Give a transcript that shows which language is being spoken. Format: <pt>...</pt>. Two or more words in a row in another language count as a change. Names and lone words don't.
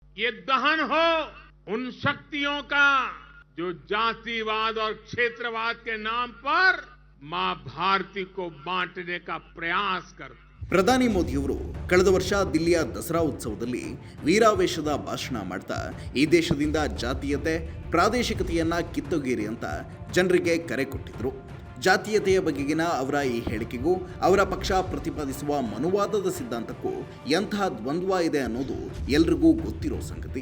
<hi>ये दहन हो उन शक्तियों का जो जातिवाद और क्षेत्रवाद के नाम पर मां भारती को बांटने का प्रयास करते।</hi> <kn>ಪ್ರಧಾನಿ ಮೋದಿಯವರು ಕಳೆದ ವರ್ಷ ದಿಲ್ಲಿಯ ದಸರಾ ಉತ್ಸವದಲ್ಲಿ ವೀರಾವೇಶದ ಭಾಷಣ ಮಾಡ್ತಾ ಈ ದೇಶದಿಂದ ಜಾತೀಯತೆ ಪ್ರಾದೇಶಿಕತೆಯನ್ನ ಕಿತ್ತೊಗೆಯಿರಿ ಅಂತ ಜನರಿಗೆ ಕರೆ ಕೊಟ್ಟಿದ್ರು. ಜಾತೀಯತೆಯ ಬಗೆಗಿನ ಅವರ ಈ ಹೇಳಿಕೆಗೂ ಅವರ ಪಕ್ಷ ಪ್ರತಿಪಾದಿಸುವ ಮನುವಾದದ ಸಿದ್ಧಾಂತಕ್ಕೂ ಎಂಥ ದ್ವಂದ್ವ ಇದೆ ಅನ್ನೋದು ಎಲ್ರಿಗೂ ಗೊತ್ತಿರೋ ಸಂಗತಿ.</kn>